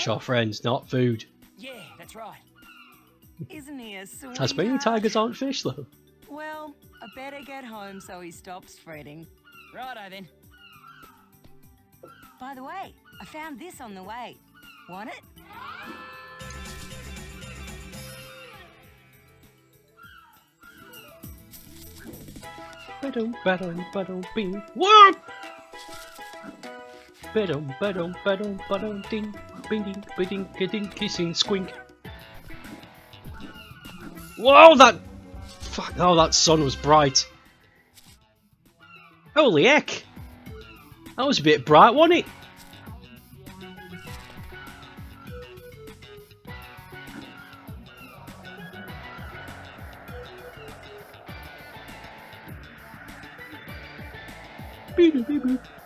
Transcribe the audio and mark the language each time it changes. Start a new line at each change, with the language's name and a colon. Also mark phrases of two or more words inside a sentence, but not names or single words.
English: Fish are friends, not food. Yeah, that's right. Isn't he a sweetheart? Tasmanian tigers aren't fish, though. Well, I better get home so he stops fretting. Righto then. By the way, I found this on the way. Want it? Ba-dum, ba-dum, ba-dum, bing. What? Ba-dum, ba-dum, ba-dum, ba-dum, ding, bing, ding, ba-ding, ga-ding, kissing, squink. Whoa, that... Fuck, oh, that sun was bright. Holy heck! That was a bit bright, wasn't it? Beep-a-beep-boop.